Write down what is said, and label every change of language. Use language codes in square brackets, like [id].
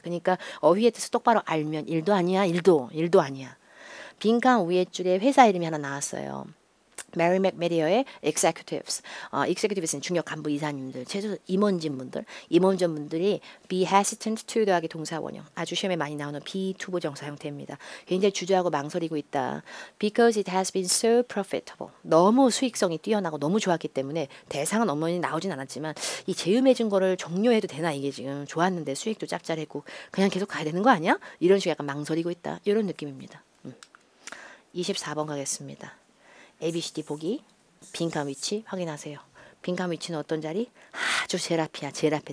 [ko] 그러니까 어휘의 뜻을 똑바로 알면 일도 아니야. 일도 아니야. 빈칸 위에 줄에 회사 이름이 하나 나왔어요. 메리 맥메디어의 executives, executives는 중요 간부 이사님들, 최소 임원진분들이 [en] be hesitant to [ko] 더하기 동사 원형, 아주 시험에 많이 나오는 be to 부정사 형태입니다. 굉장히 주저하고 망설이고 있다. [en] Because it has been so profitable. [ko] 너무 수익성이 뛰어나고 너무 좋았기 때문에 대상은 어머니 나오진 않았지만 이 재음해준 거를 종료해도 되나 이게 지금 좋았는데 수익도 짭짤했고 그냥 계속 가야 되는 거 아니야? 이런 식으로 약간 망설이고 있다. 이런 느낌입니다. 24번 가겠습니다. ABCD 보기, 빈칸 위치 확인하세요. 빈칸 위치는 어떤 자리? 아주 제일 앞이야. 제일 앞에.